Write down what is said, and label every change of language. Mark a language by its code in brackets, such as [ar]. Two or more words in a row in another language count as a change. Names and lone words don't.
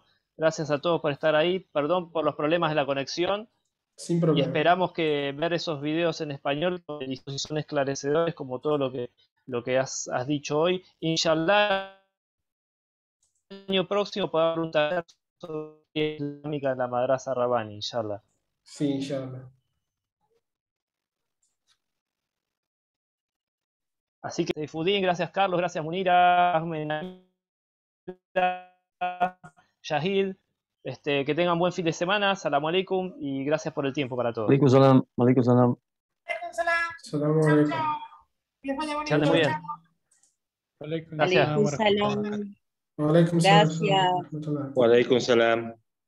[es] Gracias a todos por estar ahí. Perdón por los problemas de la conexión. Sin Y problema. esperamos que ver esos videos en español son esclarecedores como todo lo que has dicho hoy. Inshallah, el año próximo podamos preguntar sobre islámica en la Madrasa Rabbani, inshallah. Sí, inshallah. Así que Saifuddin, gracias Carlos, gracias Munira, Ahmed, Shahid, que tengan buen fin de semana, [ar] سلام عليكم [es] y gracias por el tiempo para todos. [ar] عليكم السلام. عليكم السلام. السلام عليكم. [es] Que anden muy bien. Gracias. [ar] عليكم السلام. وعليكم السلام. [es] Gracias. [ar] Rahmatullah. وعليكم السلام.